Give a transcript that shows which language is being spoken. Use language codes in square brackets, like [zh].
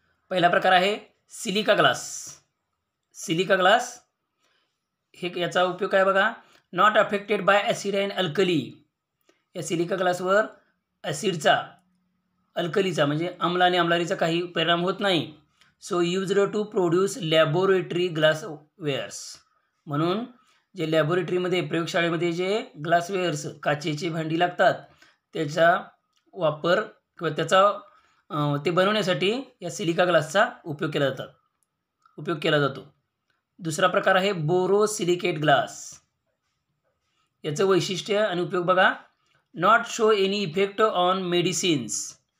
[mr] पहिला प्रकार आहे सिलिका ग्लास. सिलिका ग्लास हे याचा उपयोग काय बघा, [en] Not affected by acid and alkali. [mr] या सिलिका ग्लासवर ॲसिडचा, अल्कलीचा म्हणजे आम्ल आणि आम्लारीचा काही परिणाम होत नाही. [en] So used to produce laboratory glasswares. [mr] म्हणून जे लॅबोरेटरीमध्ये, प्रयोगशाळेमध्ये जे ग्लासवेअर्स, काचेची भांडी लागतात, त्याचा वापर किंवा त्याचा ते बनवण्यासाठी या सिलिका ग्लासचा उपयोग केला जातो. दुसरा प्रकार आहे बोरोसिलिकेट ग्लास. याचं वैशिष्ट्य आणि उपयोग बघा, [en] Not show any effect on medicines.